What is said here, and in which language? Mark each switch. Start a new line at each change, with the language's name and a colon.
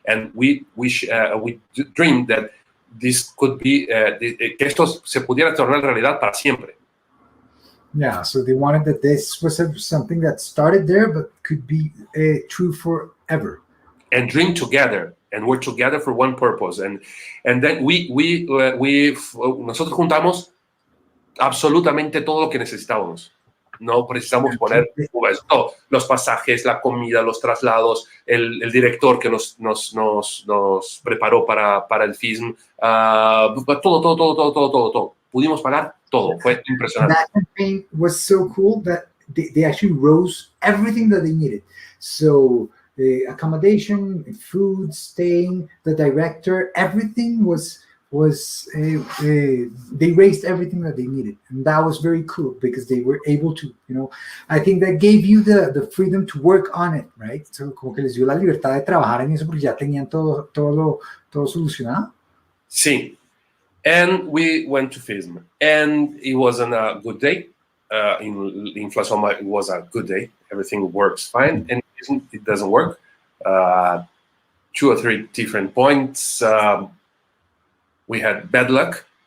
English: And we dreamed that this could be,
Spanish: que esto se pudiera tornar realidad para siempre.
English: Yeah, so they wanted that this was something that started there, but could be true forever. And dream together, and work together for one purpose. And then
Spanish: nosotros juntamos absolutamente todo lo que necesitábamos. No precisamos poner todo, los pasajes, la comida, los traslados, el director que nos preparó para el FISM, todo. pudimos pagar todo. Fue impresionante.
English: That campaign was so cool that they actually rose everything that they needed. So accommodation, food, staying, the director, everything was they raised everything that they needed, and that was very cool because they were able to, I think that gave you the freedom to work on it, right?
Spanish: So como que les dio la libertad de trabajar en eso porque ya tenían todo solucionado. Sí.
English: And we went to FISM, and it wasn't a good day. In FLASOMA, it was a good day. Everything works fine, and it doesn't work. 2 or 3 different points. We had bad luck.